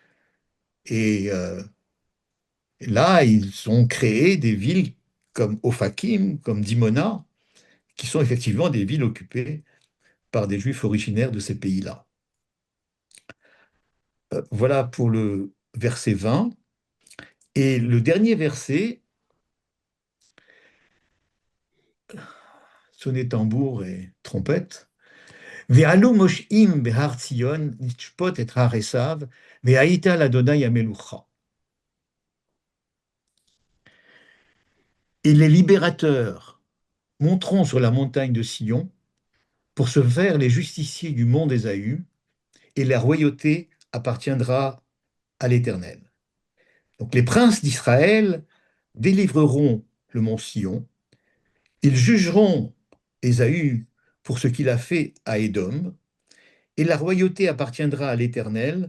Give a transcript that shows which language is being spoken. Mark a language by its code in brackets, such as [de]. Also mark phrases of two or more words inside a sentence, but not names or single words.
[fr] Et là, ils ont créé des villes comme Ophakim, comme Dimona, qui sont effectivement des villes occupées par des Juifs originaires de ces pays-là. Voilà pour le verset 20. Et le dernier verset, sonnet tambour et trompette. [he] ועלו מושעים בהר ציון, נשפוט את הר עשו, והיתה לה' המלוכה. [fr] Et les libérateurs monteront sur la montagne de Sion pour se faire les justiciers du mont d'Ésaü, et la royauté appartiendra à l'Éternel. Donc les princes d'Israël délivreront le mont Sion, ils jugeront Ésaü pour ce qu'il a fait à Édom, et la royauté appartiendra à l'Éternel.